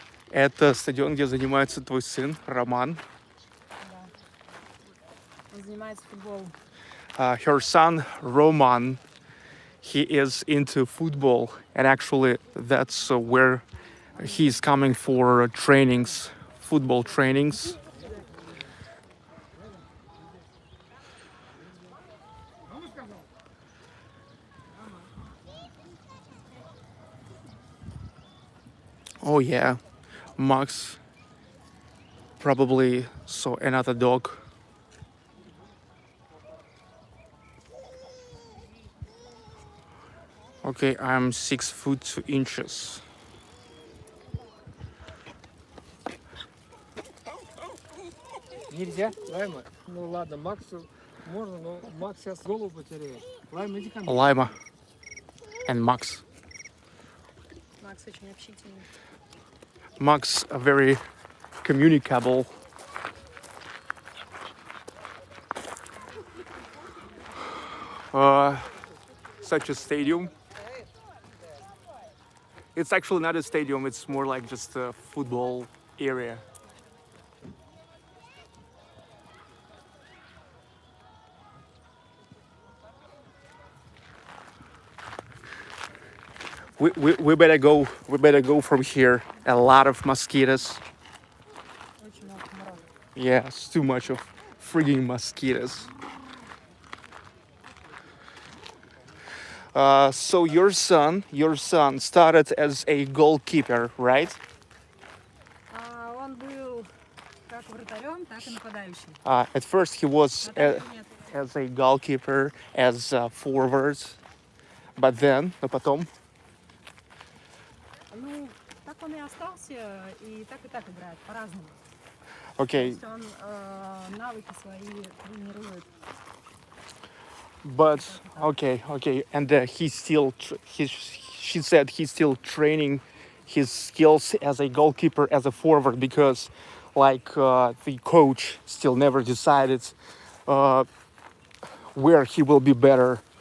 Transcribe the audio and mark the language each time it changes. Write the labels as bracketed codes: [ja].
[ru] Это стадион, где занимается твой сын Роман. Да. Он занимается футболом. [en] Her son Roman, he is into football, and actually that's where he's coming for trainings, football trainings. Oh yeah, Max probably saw another dog. Okay, I'm 6 foot 2 inches. [ru] Нельзя, Лайма? Ну ладно, Максу можно, но Макс сейчас голову потеряет. Лайма, иди ко мне. [en] Lima and Max. [ru] Макс очень общительный. [en] Max are very communicable. Such a stadium. It's actually not a stadium, it's more like just a football area. We better go from here. A lot of mosquitoes. [ru] Очень много комаров. [en] Yeah, it's too much of frigging mosquitoes. So your son started as a goalkeeper, right? [ru] Он был как вратарем, так и нападающим. [en] At first he was [ru] А так нет. [en] as a goalkeeper, as forward, but then, [ru] но потом, Ну, так он и остался, и так играет, по-разному. [en] okay, [ru] То есть он навыки свои тренирует. [en] but okay, and he still, she said he's still training his skills as a goalkeeper, as a forward, because the coach still never decided where he will be better.